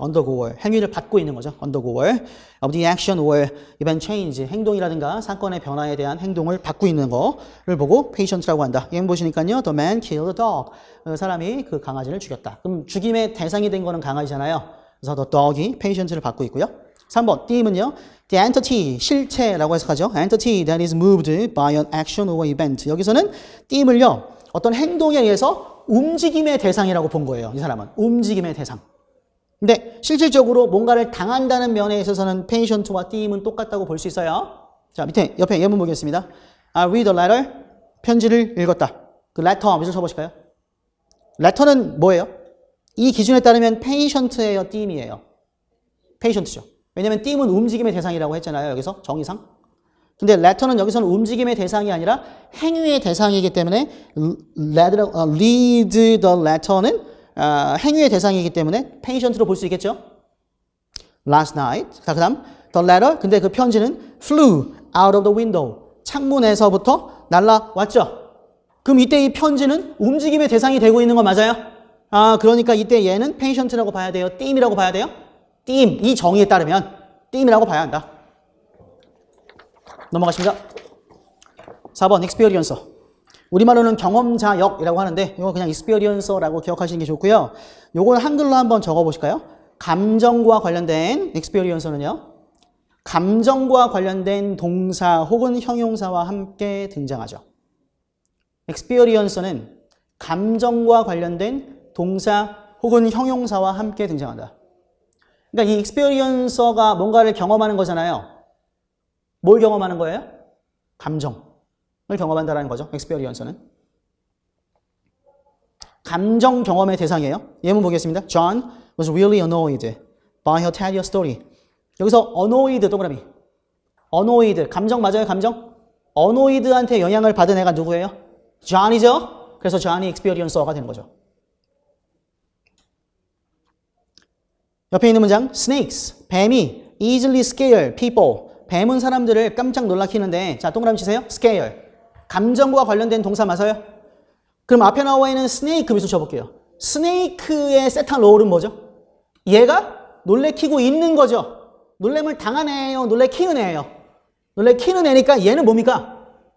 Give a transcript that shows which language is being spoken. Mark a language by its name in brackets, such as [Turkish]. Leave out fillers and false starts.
[Korean] undergoer 행위를 받고 있는 거죠. [English] undergoer of the action or event change [Korean] 행동이라든가 사건의 변화에 대한 행동을 받고 있는 거를 보고 페이션트라고 한다. 얘는 보시니까요. [English] The man killed the dog. [Korean] 그 사람이 그 강아지를 죽였다. 그럼 죽임의 대상이 된 거는 강아지잖아요. 그래서 the dog이 patient를 받고 있고요. 3번 띠임은요. [English] The entity, [Korean] 실체라고 해석하죠. [English] entity that is moved by an action or event. [Korean] 여기서는 띠임을요. 어떤 행동에 의해서 움직임의 대상이라고 본 거예요. 이 사람은. 움직임의 대상. 근데 실질적으로 뭔가를 당한다는 면에 있어서는 patient와 띠임은 똑같다고 볼 수 있어요. 자, 밑에 옆에 예문 보겠습니다. [English] I read a letter. [Korean] 편지를 읽었다. 그 letter 밑줄 쳐보실까요? letter는 뭐예요? 이 기준에 따르면 patient예요, 띠임이에요? patient죠. 왜냐면 띠임은 움직임의 대상이라고 했잖아요. 여기서 정의상. 근데 letter는 여기서는 움직임의 대상이 아니라 행위의 대상이기 때문에 lead the letter는 행위의 대상이기 때문에 patient로 볼 수 있겠죠. [English] Last night. [Korean] 자, 그 다음 the letter. 근데 그 편지는 [English] flew out of the window. [Korean] 창문에서부터 날아왔죠. 그럼 이때 이 편지는 움직임의 대상이 되고 있는 거 맞아요? 그러니까 이때 얘는 patient라고 봐야 돼요? 띠임이라고 봐야 돼요? 띠임. 이 정의에 따르면 띠임이라고 봐야 한다. 넘어가십니다. 4번 experiencer. 우리말로는 경험자역이라고 하는데 이거 그냥 experiencer라고 기억하시는 게 좋고요. 요걸 한글로 한번 적어보실까요? 감정과 관련된 experiencer는요. 감정과 관련된 동사 혹은 형용사와 함께 등장하죠. experiencer는 감정과 관련된 동사 혹은 형용사와 함께 등장한다. 그러니까 이 experiencer가 뭔가를 경험하는 거잖아요. 뭘 경험하는 거예요? 감정을 경험한다라는 거죠. experience는. 감정 경험의 대상이에요. 예문 보겠습니다. [English] John was really annoyed by her tell your story. [Korean] 여기서 annoyed 동그라미. annoyed. 감정 맞아요? 감정? annoyed한테 영향을 받은 애가 누구예요? John이죠? 그래서 John이 experiencer가 되는 거죠. 옆에 있는 문장 snakes. 뱀이 [English] easily scare people. [Korean] 뱀은 사람들을 깜짝 놀라키는데 자 동그라미 치세요. [English] scare. [Korean] 감정과 관련된 동사 맞아요? 그럼 앞에 나와 있는 snake 미소 쳐볼게요. snake의 세타 롤은 뭐죠? 얘가 놀래키고 있는 거죠. 놀램을 당한 애예요? 놀래키는 애예요? 놀래키는 애니까 얘는 뭡니까?